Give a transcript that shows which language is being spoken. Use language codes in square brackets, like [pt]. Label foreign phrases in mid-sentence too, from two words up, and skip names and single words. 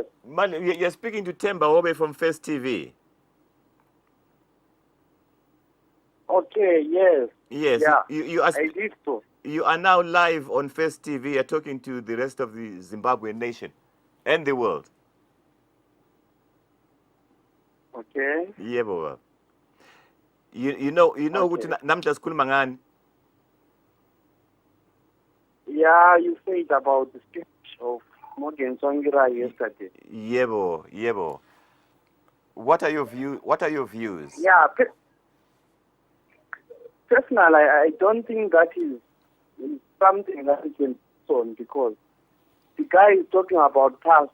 [en] You're speaking to Temba Obe from First TV. Okay, yes. Yes, Yeah, you are, I did so. you are now live on First TV. You're talking to the rest of the Zimbabwean nation and the world. Okay. Yeah, baba. You know Okay. [nd] ukuthi namhla sikhuluma ngani? [en] Yeah, you said about the speech of Morgan Tsvangirai yesterday. Yebo. What are your views? Yeah, personally, I don't think that is something that we can put on, because the guy is talking about past.